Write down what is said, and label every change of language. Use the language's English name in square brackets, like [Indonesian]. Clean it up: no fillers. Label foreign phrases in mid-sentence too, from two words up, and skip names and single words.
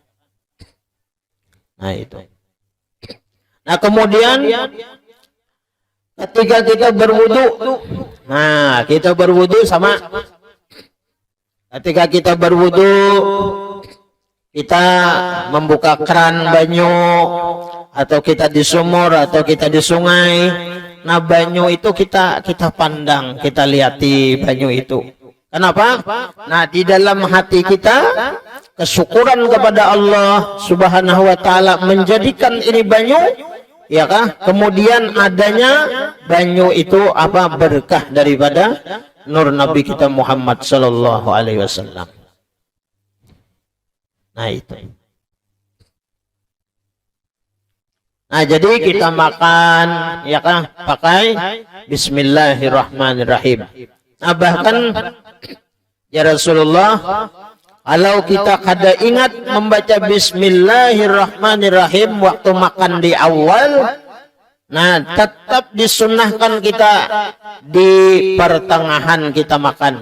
[Indonesian] Nah, itu. Nah, kemudian ketika kita berwudu, nah kita berwudu sama. [Banjar] Ketika kita berwudu, kita membuka keran banyu, atau kita di sumur, atau kita di sungai. Nah, banyu itu kita pandang, kita lihati banyu itu. [Indonesian] Kenapa? [Banjar] Nah, di dalam hati kita kesyukuran kepada [Arabic] الله سبحانه وتعالى [Banjar] menjadikan ini banyu, ya kah? Kemudian adanya banyu itu apa? [Indonesian] Berkah daripada nur Nabi kita Muhammad [Arabic] صلى الله عليه وسلم. [Indonesian] Nah, itu. Nah, jadi kita makan, ya kah? [Banjar] Pakai bismillahirrahmanirrahim. Nah, bahkan [Arabic] يا رسول الله, [Banjar] kalau kita kada ingat membaca bismillahirrahmanirrahim waktu makan di awal, nah tetap disunnahkan kita di pertengahan kita makan.